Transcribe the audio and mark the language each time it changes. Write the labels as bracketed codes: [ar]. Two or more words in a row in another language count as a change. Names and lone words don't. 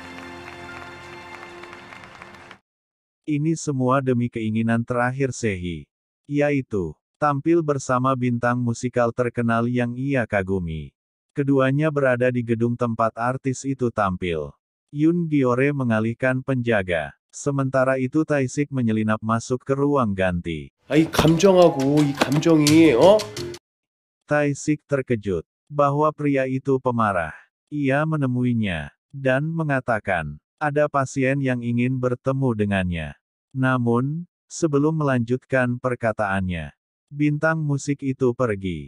[id] Ini semua demi keinginan terakhir Sehi, yaitu tampil bersama bintang musikal terkenal yang ia kagumi. Keduanya berada di gedung tempat artis itu tampil. Yoon Gyeore mengalihkan penjaga, sementara itu Tae-sik menyelinap masuk ke ruang ganti. [ko] 이 감정하고 이 감정이 [id] Tae-sik terkejut bahwa pria itu pemarah. Ia menemuinya dan mengatakan, ada pasien yang ingin bertemu dengannya. Namun, sebelum melanjutkan perkataannya, bintang musik itu pergi.